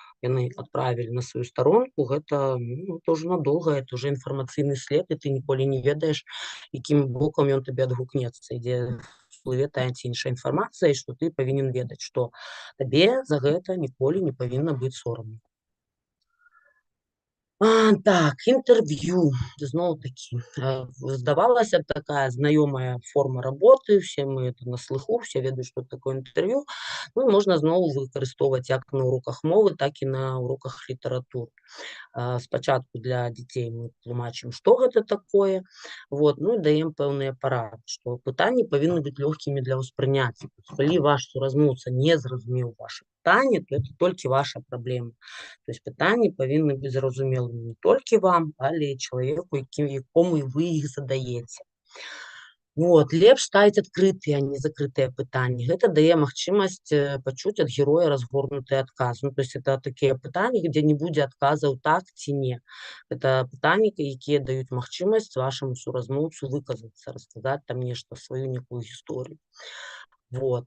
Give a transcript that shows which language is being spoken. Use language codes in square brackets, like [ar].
[be] яны адправілі на сваю старонку, гэта ну, [ru] тоже надолго, это уже [be] інфармацыйны след, і ты ніколі не ведаеш, якім бокам ён табе адгукнецца, ідзе всплыве тая ці іншая інфармацыя, і што ты павінен ведаць, што табе за гэта ніколі не павінна быць сорамна. [uk] Так, інтерв'ю. Знову-таки, здавалася б, така знайома форма роботи, всі ми на слуху, всі ведають, що таке інтерв'ю. Ну, можна знову використовувати як на уроках мови, так і на уроках літератури. Спочатку для дітей ми тлумачимо, що це таке, вот, ну, і даємо певні поради, що питання повинні бути легкими для восприйняття. Коли ваш суразмовця не зрозумів ваше питання, то це тільки ваша проблема. Тобто питання повинні бути зрозумілими не тільки вам, але й чоловіку, якому ви їх задаєте. [be] Вот, лепш ставіць адкрытыя, а не закрытыя пытанні. Гэта дае магчымасць пачуць ад героя разгорнуты адказ. Ну, [ru] то есть это [be] такія пытанні, дзе не будзе адказаў так ці не. Это пытанні, якія даюць магчымасць вашаму суразмоўцу выказацца, расказаць там нешта, сваю некую гісторыю. Вот.